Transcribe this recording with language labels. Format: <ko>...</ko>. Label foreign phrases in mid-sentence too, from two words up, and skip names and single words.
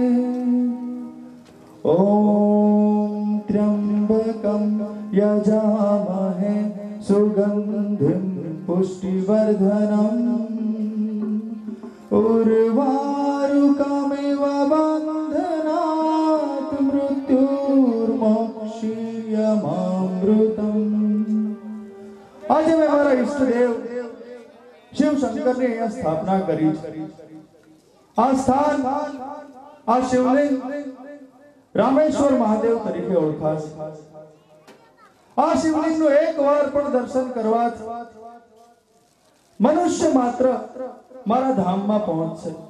<sa>ओम त्र्यंबकं यजामहे सुगंधिं पुष्टिवर्धनम् उर्वारुकमिव बन्धनात् मृत्युर्मोक्षीयमामृतम्.</sa> <gu>આજે મેં મારા ઈષ્ટદેવ શિવ શંકરની અહીંયા સ્થાપના કરી છે. આ સ્થાન આ શિવલિંગ રામેશ્વર મહાદેવ તરીકે ઓળખાશે. આ શિવલિંગનું એકવાર પણ દર્શન કરવાથી મનુષ્ય માત્ર મારા ધામમાં પહોંચશે.</gu>